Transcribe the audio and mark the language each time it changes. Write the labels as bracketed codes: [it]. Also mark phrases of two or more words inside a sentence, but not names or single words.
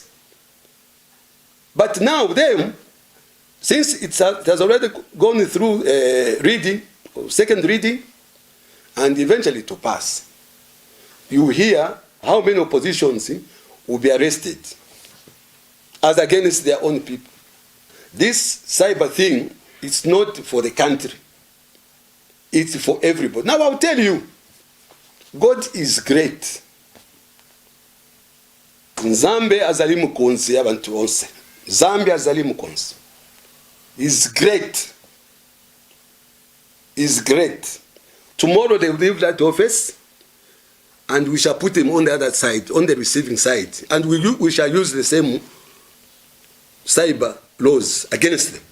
[en] But now, them, since it has already gone through reading, or second reading, and eventually to pass, you hear how many oppositions will be arrested as against their own people. This cyber thing is not for the country. It's for everybody. Now I'll tell you, God is great. [ln] Nzambe azali mukonzi y'abantu bose. Zambia azali mukonzi. [en] Is great. Is great. Tomorrow they will leave that office, and we shall put him on the other side, on the receiving side, and we shall use the same cyber laws against them.